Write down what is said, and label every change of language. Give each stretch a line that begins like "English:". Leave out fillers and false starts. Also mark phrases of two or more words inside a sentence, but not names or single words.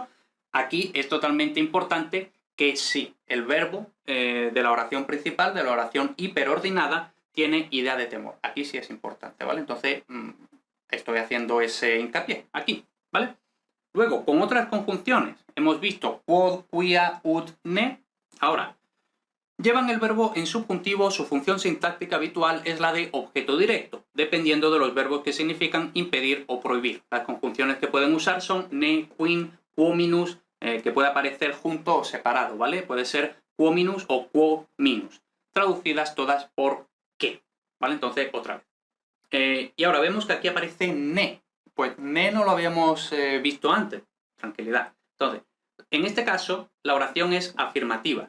Spanish: Aquí es totalmente importante que sí, el verbo de la oración principal, de la oración hiperordinada, tiene idea de temor. Aquí sí es importante, ¿vale? Entonces, estoy haciendo ese hincapié aquí, ¿vale? Luego, con otras conjunciones, hemos visto
Latin: quod, quia, ut, ne.
Spanish: Ahora, llevan el verbo en subjuntivo, su función sintáctica habitual es la de objeto directo, dependiendo de los verbos que significan impedir o prohibir. Las conjunciones que pueden usar son
Latin: ne, quin, quominus,
Spanish: que puede aparecer junto o separado, ¿vale? Puede ser quominus o quominus, traducidas todas por qué, ¿vale? Entonces, otra vez. Y ahora vemos que aquí aparece ne. Pues ne no lo habíamos visto antes. Tranquilidad. Entonces, en este caso, la oración es afirmativa.